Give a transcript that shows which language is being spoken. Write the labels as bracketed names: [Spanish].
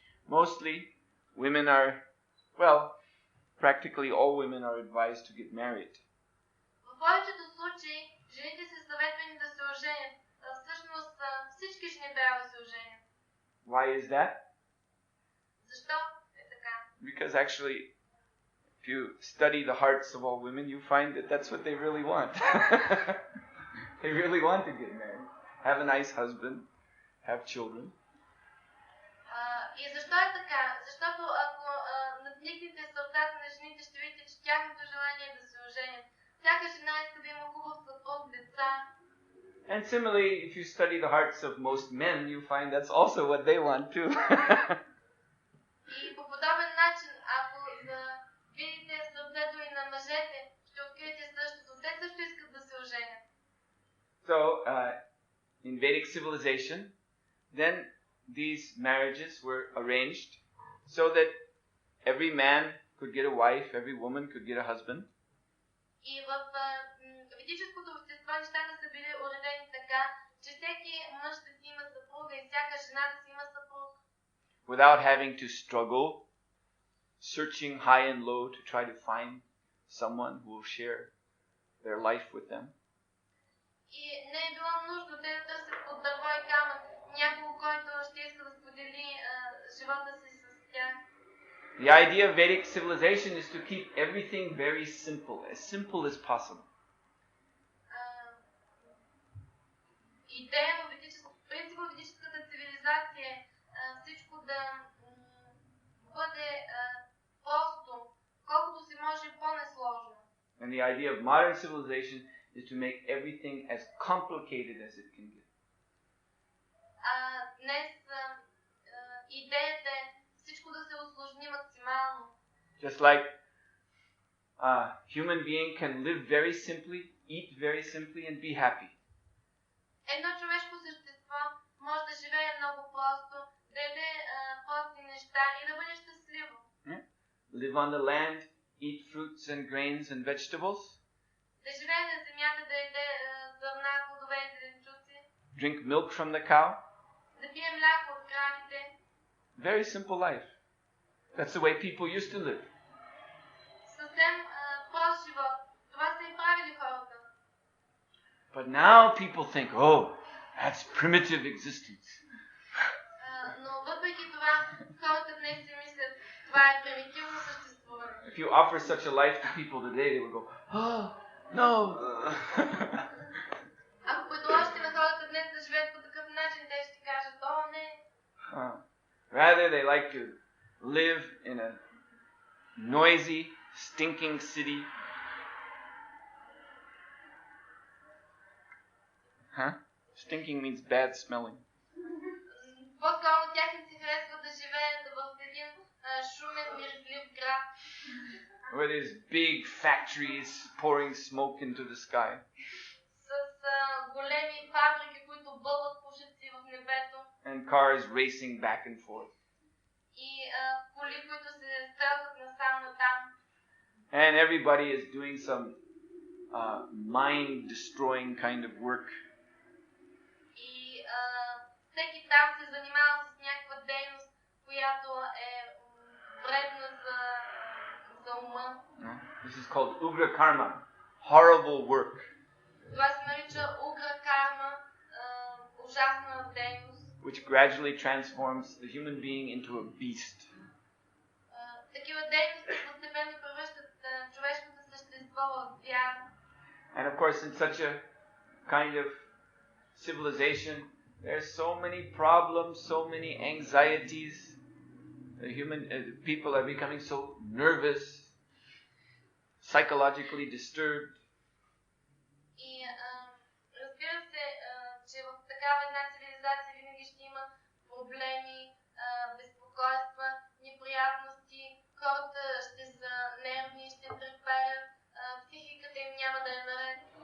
[English] Mostly women are, well, practically all women are advised to get married. [Bulgarian] В повечето случаи жените са съветвани да се оженят. Всъщност всички жени трябва да се оженят. [English] Why is that? [Bulgarian] Защо е така? [English] Because actually, if you study the hearts of all women, you find that that's what they really want. They really want to get married, have a nice husband, have children. [Bulgarian] И защо е така? Защото ако надникнете сърцата на жените, ще видите, че тяхното желание е да се оженят. Всяка жена иска да има хубав съпруг, деца. [English] And similarly, if you study the hearts of most men, you find that's also what they want too. [Bulgarian] И по подобен начин, ако видите сърцето и на мъжете, ще откриете същото. Те също искат да се оженят. [English] So, in Vedic civilization, then these marriages were arranged so that every man could get a wife, every woman could get a husband. [Bulgarian] И в ведическото общество нещата са били уредени така, че всеки мъж да си има съпруга и всяка жена да си има съпруг. [English] Without having to struggle, searching high and low to try to find someone who will share their life with them. [Bulgarian] И не е било нужда да търсят под дърво и камък някого, който ще иска да сподели живота си с тях. [English] The idea of Vedic civilization is to keep everything very simple as possible. [Bulgarian] Идея в принцип в ведическата цивилизация е всичко да бъде просто, колкото се може по-несложно. [English] And the idea of modern civilization is to make everything as complicated as it can get. [Bulgarian] Днес идеята е всичко да се усложни максимално. [English] Just like a human being can live very simply, eat very simply and be happy. [Bulgarian] Едно човешко същество може да живее много просто, да яде прости неща и да бъде щастливо. [English] Live on the land, eat fruits and grains and vegetables. [Bulgarian] Да живее на земята, да яде зърна, плодове и зеленчуци. [English] Drink milk from the cow. [Bulgarian] Да пие мляко от кравите. [English] Very simple life. That's the way people used to live. [Bulgarian] Съвсем прост живот. Това са и правили хората. [English] But now people think, oh, that's primitive existence. [Bulgarian] Но въпреки това, хората днес си мислят, това е примитивно съществуване. [English] If you offer such a life to people today, they will go, oh, no. [Bulgarian] Ако предложите на хората днес да живеят по такъв начин, те ще кажат, о, не. [English] Rather, they like to live in a noisy, stinking city. Stinking means bad smelling. [Bulgarian] По-скоро тях им се харесва да живеят в един шумен, миризлив град. [English] Where there's big factories pouring smoke into the sky. [Bulgarian] С големи фабрики, които бълват пушеци в небето. [English] And cars racing back and forth. [Bulgarian] и коли, които се стрелват насам-натам. [English] And everybody is doing some mind-destroying kind of work. [Bulgarian] И всеки там се занимава с някаква дейност, която е вредна за ума. [English] This is called ugra karma, horrible work. [Bulgarian] Това се нарича угра карма, ужасна дейност. [English] Which gradually transforms the human being into a beast. [Bulgarian] Такива дейности постепенно превръщат човешкото същество в звяр. [English] And of course, in such a kind of civilization, there are so many problems, so many anxieties. The people are becoming so nervous, psychologically disturbed. [Bulgarian] И разбира се, че в такава една цивилизация винаги ще има проблеми, безпокойства, неприятности, хората ще са нервни, ще треперят, психиката им няма да е наред.